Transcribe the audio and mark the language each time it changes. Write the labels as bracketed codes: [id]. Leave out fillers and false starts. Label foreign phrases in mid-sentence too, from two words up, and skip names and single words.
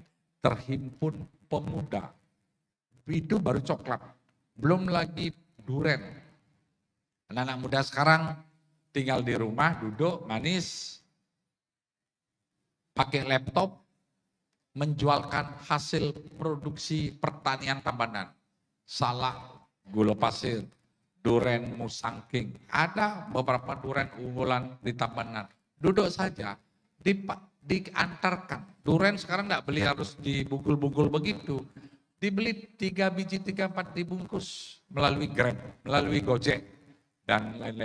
[id] Terhimpun pemuda, itu baru coklat, belum lagi duren. Anak-anak muda sekarang tinggal di rumah, duduk manis, pakai laptop, menjualkan hasil produksi pertanian Tabanan. Salak, gula pasir, duren musangking, ada beberapa duren unggulan di Tabanan. Duduk saja, diantarkan. Duren sekarang nggak beli harus dibungkul-bungkul begitu. Dibeli 3 biji, 3, 4 dibungkus melalui Grab, melalui Gojek, dan lain-lain.